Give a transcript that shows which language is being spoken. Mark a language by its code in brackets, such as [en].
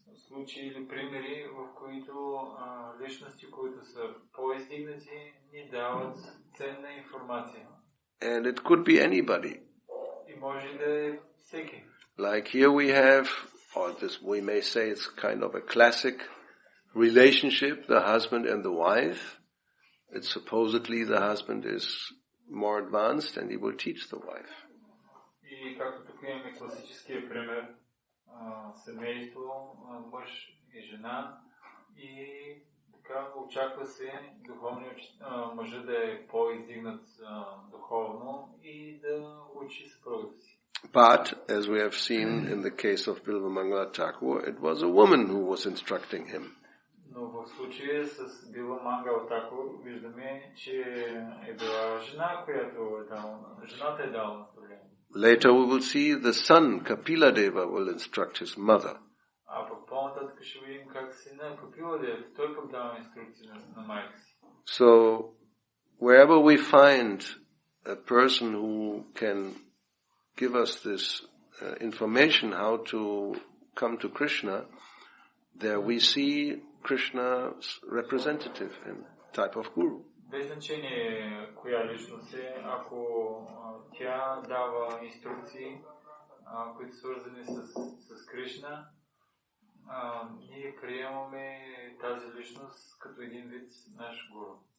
[bg] случаи или примери, в които личности, които са по-издигнати, ни дават ценна информация. [en] And it could be anybody. [bg] И може да е всеки. [en] Like here we have, or this we may say it's kind of a classic relationship, the husband and the wife. It's supposedly the husband is more advanced and he will teach the wife. [bg] И както тук имаме класическия пример, семейство, мъж и жена, и така очаква се мъжът да е по-издигнат духовно и да учи съпругата си. [en] But, as we have seen in the case of Bilvamangala Thakur, it was a woman who was instructing him. [bg] Но в случая с Билвамангала Такур виждаме, че е била жена, жената е дала наставление. [en] Later we will see the son, Kapila Deva, will instruct his mother. [bg] А пък по-нататък ще видим как сина Капила Дева, той пък дава инструкции на майка си. [en] So, wherever we find a person who can give us this information how to come to Krishna, there we see Krishna's representative and type of guru. [bg] Без значение коя личност е, ако тя дава инструкции, които са свързани с Кришна, ние приемаме тази личност като един вид наш гуру.